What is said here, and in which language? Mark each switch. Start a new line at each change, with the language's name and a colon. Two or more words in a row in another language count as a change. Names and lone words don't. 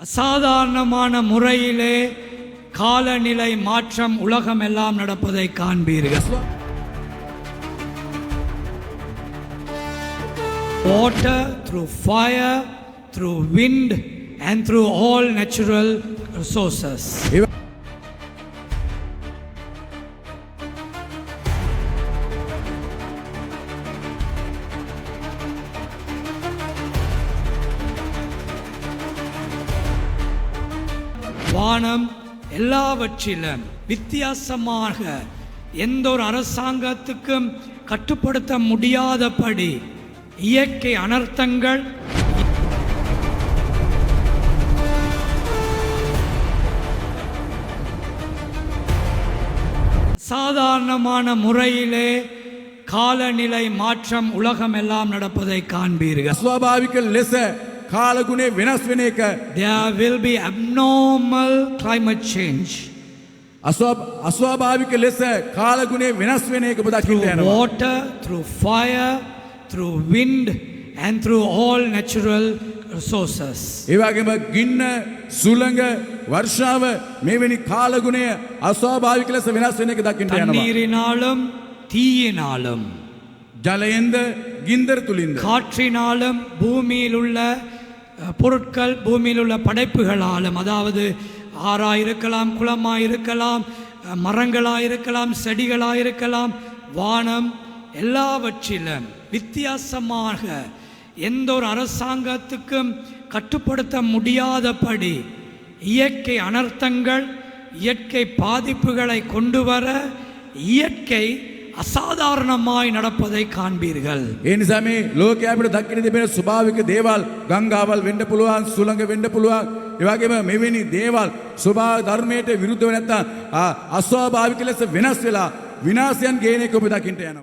Tamil: அசாதாரணமான முறையிலே காலநிலை மாற்றம் உலகம் எல்லாம் நடப்பதை காண்பீர்கள்.
English: Water, through fire, through wind and through all natural resources.
Tamil: வானம் எல்லாவற்றிலும் வித்தியாசமாக எந்த ஒரு அரசாங்கத்துக்கும் கட்டுப்படுத்த முடியாதபடி இயற்கை அனர்த்தங்கள் சாதாரணமான முறையிலே காலநிலை மாற்றம் உலகம் எல்லாம் நடப்பதை காண்பீர்கள்.
Sinhala: ස්වාභාවික ලෙස කාලගුණේ වෙනස් වෙන එක.
English: There will be abnormal climate change.
Sinhala: අස්වාභාවික ලෙස කාලගුණේ වෙනස් වෙන එක ඔබ දකින්න
English: Through
Sinhala: යනවා.
English: water, through fire, through wind and through all natural resources.
Sinhala: ඒ වගේම ගින්න, සුළඟ, වර්ෂාව මේවැනි කාලගුණය අස්වාභාවික ලෙස වෙනස් වෙන එක දකින්න යනවා.
Tamil: தண்ணீரினாலும் தீயினாலும்
Sinhala: ජලයෙන්ද ගින්දර තුලින්ද
Tamil: காற்றினாலும் பூமியில் உள்ள பொருட்கள் பூமியில் உள்ள படைப்புகளாலும், அதாவது ஆறாக இருக்கலாம், குளமாக இருக்கலாம், மரங்களாக இருக்கலாம், செடிகளாக இருக்கலாம், வானம் எல்லாவற்றிலும் வித்தியாசமாக எந்த ஒரு அரசாங்கத்துக்கும் கட்டுப்படுத்த முடியாதபடி இயற்கை அனர்த்தங்கள், இயற்கை பாதிப்புகளை கொண்டு வர இயற்கை අසාධාරණமாய் நடப்பதை காண்பீர்கள்.
Sinhala: ඒ නිසා මේ ලෝකයේ අපිට දකින්න තිබෙන ස්වභාවික දේවල් ගංගාවල් වෙන්න පුළුවන්, සුළඟ වෙන්න පුළුවන්. ඒ වගේම මෙවැනි දේවල් ස්වභාව ධර්මයට විරුද්ධව නැත්තම් අස්වාභාවික ලෙස වෙනස් වෙලා විනාශයන් ගේන එක ඔබ දකින්න යනවා.